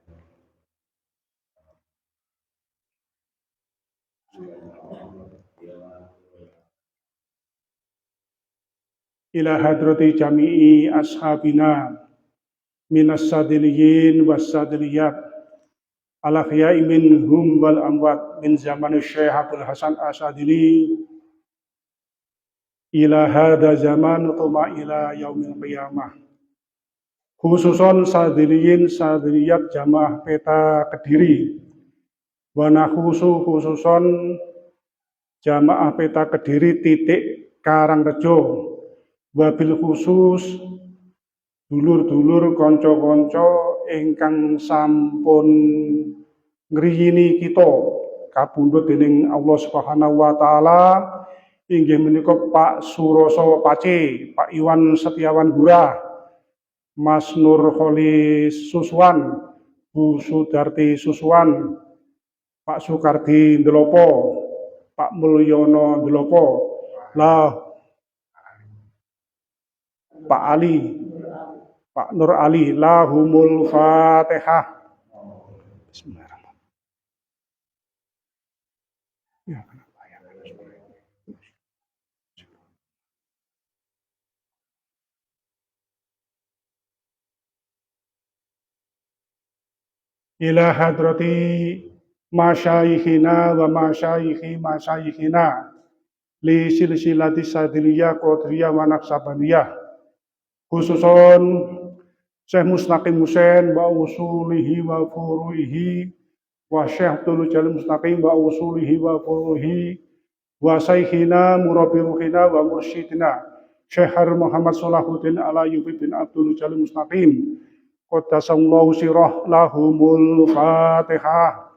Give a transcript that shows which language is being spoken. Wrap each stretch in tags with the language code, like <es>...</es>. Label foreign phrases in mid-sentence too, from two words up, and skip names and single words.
<ar>إلى حضرة جميع أصحابنا من الشاذليين والشاذليات الأحياء منهم والأموات من زمن شيخ أبي الحسن الشاذلي إلى هذا الزمان ثم إلى يوم القيامة. خصوصا شاذليين شاذليات جماعة PETA Kediri و خصوصا جماعة PETA Kediri titik Karangrejo وبال</ar> <jv>khusus dulur-dulur kanca-kanca ingkang sampun ngriyini kita kapundhut dening Allah</jv> <ar>سبحانه وتعالى</ar> <jv>inggih menika Pak Suroso Pace, Pak Iwan Setiawan Gurah, Mas Nur Kholis Suswan, Bu Sudarti Suswan, Pak Sukardi Ndelopo, Pak Mulyono Ndelopo, Pak Ali, Pak Nur Ali,</jv> <ar>لهم الفاتحة. بسم الله الرحمن الرحيم. إلى حضرة مشايخنا ومشايخنا لسلسلة الشاذلية القادرية والنقشبندية khususon Syekh Mustaqim Husain wa usulihi wa furu'ihi wa Syekh Abdul Jalil Mustaqim wa usulihi wa furu'ihi wa saikhina murabbi ruhina wa mursyidina Syekh Muhammad Salahuddin Alayubi bin Abdul Jalil Mustaqim qaddasallahu sirah lahumul Fatihah.</ar>